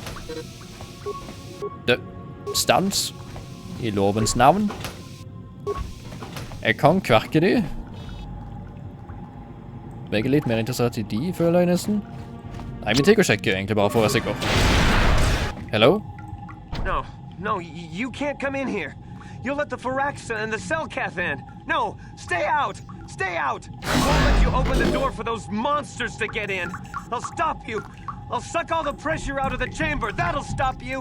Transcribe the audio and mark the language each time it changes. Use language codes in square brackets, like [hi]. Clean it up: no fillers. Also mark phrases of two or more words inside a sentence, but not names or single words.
[no] Stans. I lovens navn. Jeg kan kverke de. Jeg er litt mer interessert i de, føler jeg nesten. Nei, vi tenker å sjekke egentlig bare for å være sikker. [en] Hello? No, you can't come in here. You'll let the Firaxa and the Selkath in. No, stay out! Stay out! I won't let you open the door for those monsters to get in. I'll stop you. I'll suck all the pressure out of the chamber. That'll stop you.